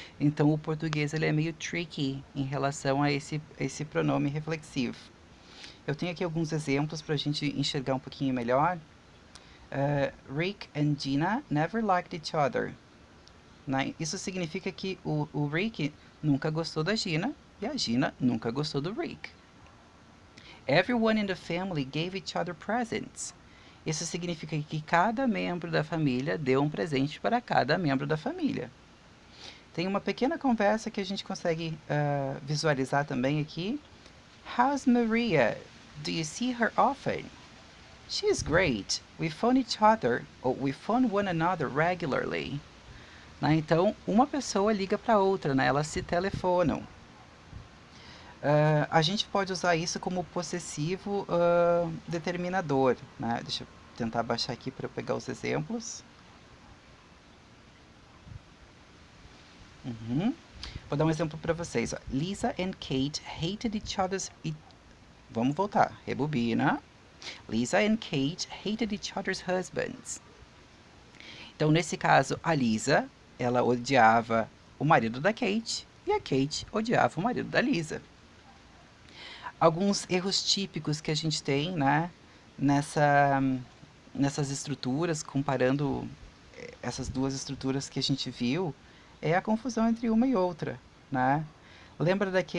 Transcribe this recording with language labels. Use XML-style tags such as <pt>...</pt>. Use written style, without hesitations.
<pt>Então o português ele é meio tricky em relação a esse pronome reflexivo. Eu tenho aqui alguns exemplos para a gente enxergar um pouquinho melhor.</pt> <en>Rick and Gina never liked each other.</en> <pt>Né? Isso significa que o Rick nunca gostou da Gina e a Gina nunca gostou do Rick.</pt> <en>Everyone in the family gave each other presents.</en> <pt>Isso significa que cada membro da família deu um presente para cada membro da família. Tem uma pequena conversa que a gente consegue visualizar também aqui.</pt> <en>How's Maria? Do you see her often? She's great. We phone each other, or we phone one another regularly.</en> <pt>Né? Então, uma pessoa liga para outra, né? Elas se telefonam. A gente pode usar isso como possessivo determinador, né? Deixa eu tentar baixar aqui para pegar os exemplos. Vou dar um exemplo para vocês. Ó.</pt> <en>Lisa and Kate hated each other's...</en> <pt>Vamos voltar. Rebobina.</pt> <en>Lisa and Kate hated each other's husbands.</en> <pt>Então, nesse caso, a Lisa, ela odiava o marido da Kate e a Kate odiava o marido da Lisa. Alguns erros típicos que a gente tem, né, nessas estruturas, comparando essas duas estruturas que a gente viu, é a confusão entre uma e outra, né? Lembra</pt>